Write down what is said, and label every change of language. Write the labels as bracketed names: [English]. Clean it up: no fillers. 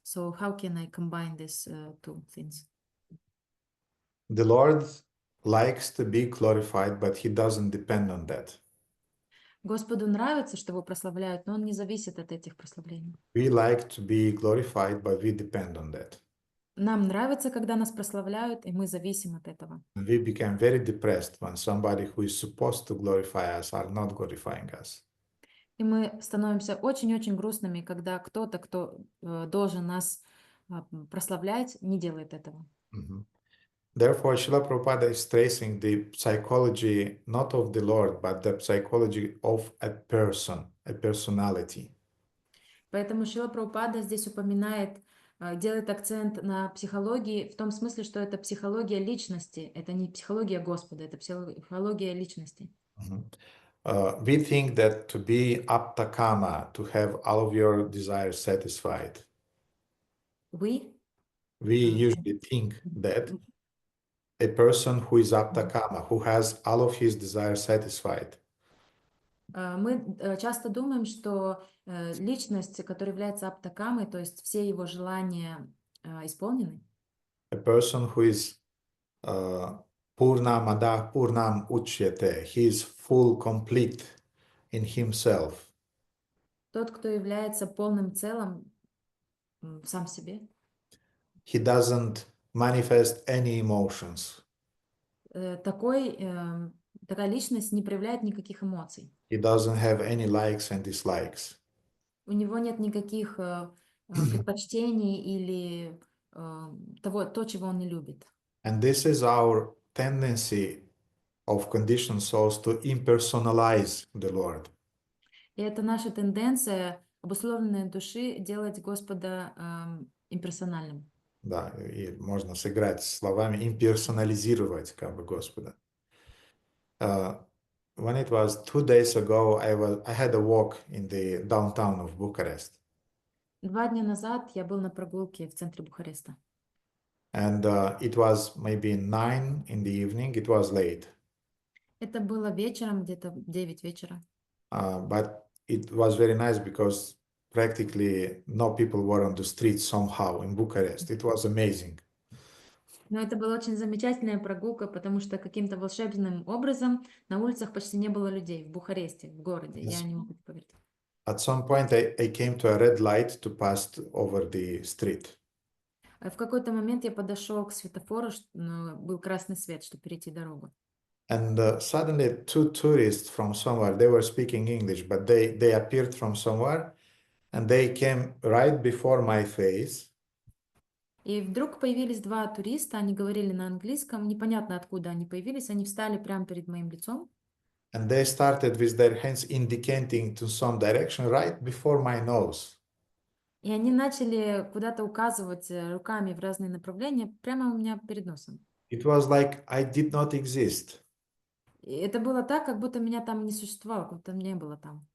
[English] So how can I combine these two things? The Lord likes to be glorified, but he doesn't depend on that. [Russian] Господу нравится, что его прославляют, но он не зависит от этих прославлений. [English] We like to be glorified, but we depend on that. [Russian] Нам нравится, когда нас прославляют, и мы зависим от этого. [English] And we become very depressed when somebody who is supposed to glorify us are not glorifying us. [Russian] И мы становимся очень-очень грустными, когда кто-то, кто должен нас прославлять, не делает этого. [English] Therefore, Srila Prabhupada is tracing the psychology not of the Lord, but the psychology of a person, a personality. [Russian] Поэтому Шрила Прабхупада здесь упоминает, делает акцент на психологии в том смысле, что это психология личности, это не психология Господа, это психология личности. [English] We think that to be aptakama, to have all of your desires satisfied. We usually think that a person who is aptakama, who has all of his desires satisfied. [Russian] Мы часто думаем, что личность, которая является аптакамой, то есть все его желания исполнены. [English] A person who is [Sanskrit] purnam adah purnam uchyate, [English] he is full, complete in himself. [Russian] Тот, кто является полным целым в сам себе. [English] He doesn't manifest any emotions. [Russian] Такая личность не проявляет никаких эмоций. [English] He doesn't have any likes and dislikes. [Russian] У него нет никаких предпочтений или то, чего он не любит. [English] And this is our tendency of conditioned souls to impersonalize the Lord. [Russian] И это наша тенденция, обусловленная души, делать Господа имперсональным. Да, и можно сыграть словами имперсонализировать как бы Господа. [English] When it was 2 days ago, I had a walk in the downtown of Bucharest. [Russian] 2 дня назад я был на прогулке в центре Бухареста. [English] And it was maybe 9 in the evening. It was late. [Russian] Это было вечером, где-то 9 вечера. [English] But it was very nice because practically no people were on the street somehow in Bucharest. It was amazing. [Russian] Но это была очень замечательная прогулка, потому что каким-то волшебным образом на улицах почти не было людей в Бухаресте, в городе. Я не могу поверить. [English] At some point, I came to a red light to pass over the street. [Russian] В какой-то момент я подошел к светофору, был красный свет, чтобы перейти дорогу. [English] And suddenly 2 tourists from somewhere, they were speaking English, but they appeared from somewhere, and they came right before my face. [Russian] И вдруг появились 2 туриста, они говорили на английском, непонятно откуда они появились, они встали прямо перед моим лицом. [English] And they started with their hands indicating to some direction right before my nose. [Russian] И они начали куда-то указывать руками в разные направления прямо у меня перед носом. [English] It was like I did not exist. [Russian] И это было так, как будто меня там не существовало, как будто не было там.